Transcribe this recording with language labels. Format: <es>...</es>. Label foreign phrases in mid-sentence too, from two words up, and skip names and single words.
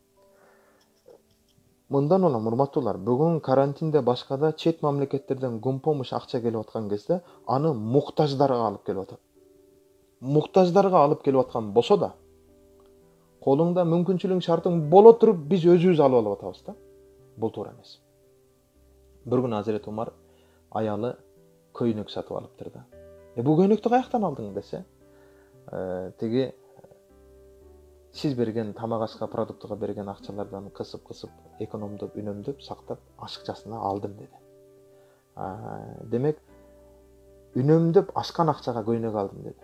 <ky>Мындан улам урматтуулар, бүгүн карантинде башкада чет мамлекеттерден гумпомуш акча келип аткан кезде аны муктаждарга алып келип атат. Муктаждарга алып келип аткан болсо да, колуңда мүмкүнчүлүгүң шартың боло туруп биз өзүбүз алып алып атабыз да. Бул туура эмес. Bir gün Hazreti Umar ayalı көйнөк сатып алыптыр да. Бул көйнөктү каяктан алдың десе, тиги сиз берген тамак ашка продуктуга берген акчалардан кысып, экономдоп, үнөмдөп, сактап, ашыкчасына алдым деди. Демек, үнөмдөп ашкан акчага көйнөк алдым деди.</ky>